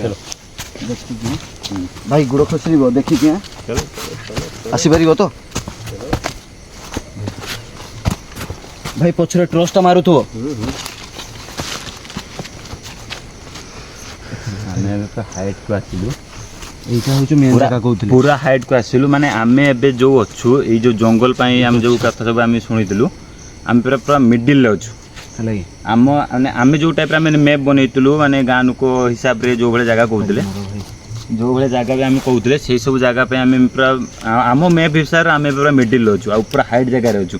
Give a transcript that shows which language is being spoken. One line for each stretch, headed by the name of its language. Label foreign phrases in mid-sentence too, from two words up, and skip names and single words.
Odia: ଦେଖିକି ଭାଇ ଗୋଡ଼ ଖସିଯିବ, ଦେଖିକି ଆସିପାରିବ ତ ଭାଇ? ପଛରେ ଟ୍ରଚଟା ମାରୁଥିବ। ଆମେ ଏବେ ତ ହାଇଟ୍କୁ ଆସିଲୁ,
Bangla: এইটা হচ্ছে মেন জায়গা কହୁଥିଲି।
Odia: ପୁରା ହାଇଟ୍କୁ ଆସିଲୁ। ମାନେ ଆମେ ଏବେ ଯେଉଁ ଅଛୁ, ଏଇ ଯେଉଁ ଜଙ୍ଗଲ ପାଇଁ ଆମେ ଯେଉଁ କଥା ସବୁ ଆମେ ଶୁଣିଥିଲୁ, ଆମେ ପୁରା ମିଡ଼ିଲ୍ରେ ଅଛୁ ହେଲା କି? ଆମେ ଯେଉଁ ଟାଇପ୍ରେ ଆମେ ମ୍ୟାପ୍ ବନେଇଥିଲୁ, ମାନେ ଗାଁ ଲୋକ ହିସାବରେ ଯେଉଁ ଭଳିଆ ଜାଗା କହୁଥିଲେ, ଯେଉଁ ଭଳିଆ ଜାଗା ବି ଆମେ କହୁଥିଲେ, ସେଇ ସବୁ ଜାଗା ପାଇଁ ଆମେ ପୁରା ଆମ ମ୍ୟାପ୍ ହିସାବରେ ଆମେ ପୁରା ମିଡ଼ିଲ୍ରେ ଅଛୁ, ଆଉ ପୁରା ହାଇଟ୍ ଜାଗାରେ ଅଛୁ।